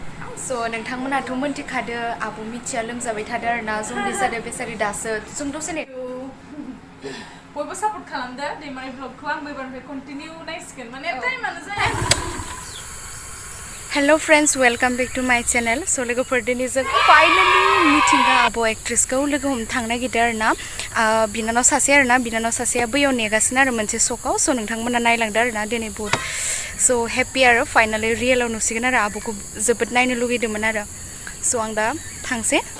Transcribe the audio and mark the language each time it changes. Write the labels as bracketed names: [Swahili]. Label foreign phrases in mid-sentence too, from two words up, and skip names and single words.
[Bodo] So नोंथांमोनाथ' मोनथिखादो आब' मिथिया लोमजाबाय थादो आरोना जन्दिस जादो बेसारि दासो जों दसे ने बयबो सापर्ट खालामदो दैमारि ब्लगखौ आं एबारनिफ्राय कन्टिनिउ नायसिगोन माने टाइमानो जाया [English] hello friends welcome back to my channel so [Bodo] लोगोफोर दिनै जों फाइनली मिथिंगा आब' एक्ट्रेसखौ लोगो हमनो थांनो नागिरदों आरोना बिनानाव सासेया बैयाव नेगासिनो आरो मोनसे शकआव स' नोंथांमोना नायलांदो आरोना दिनै बहुत स' हेपि आरो फाइनाली रियेलाव नुसिगोन आरो आब'खौ जोबोद नायनो लुगैदोंमोन आरो स' आं दा थांसै